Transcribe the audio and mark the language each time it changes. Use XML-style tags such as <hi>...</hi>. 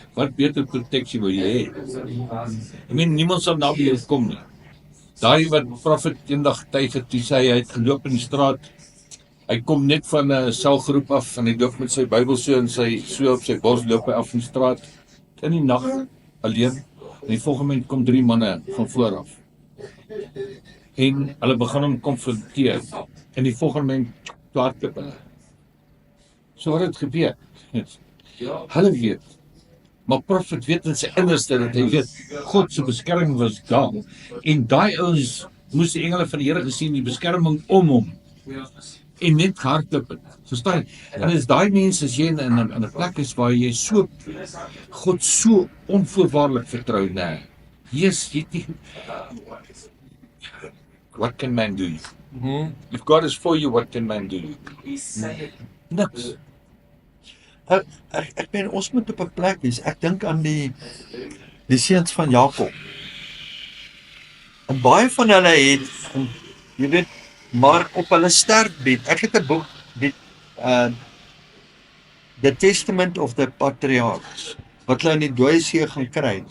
<af>Wat beter proteksie wil jy hê? Niemand sal naby jou kom nie. Daai wat Prophet eendag getuig het, toe sê hy het geloop in die straat. Hy kom net van 'n selgroep af en hy loop met sy Bybel so op sy bors loop hy af in die straat in die nag alleen. En die volgende moment kom 3 manne van voor af. En hulle begin hom konfronteer. En die volgende moment hardloop hulle. So wat het gebeur? Hulle weet. Maar Prophet weet in sy innerste dat hy weet God se beskerming was daar. En daai ouens moes die engele van die Here gesien die beskerming om hom. En net hardloop het. Verstaan? En is daai mense as jy in 'n plek is waar jy so God so onvoorwaardelik vertrou, nee.</af> <en>Yes, jy what can man do? If God is for you, what can man do?</en> <af>Niks. Ek meen ons moet op 'n plek wees. Ek dink aan die seuns van Jakob. En baie van hulle het, jy weet, maar op hulle sterfbed. Ek het 'n boek, The Testament of the Patriarchs, wat hulle in die dooie see gaan kry.</af>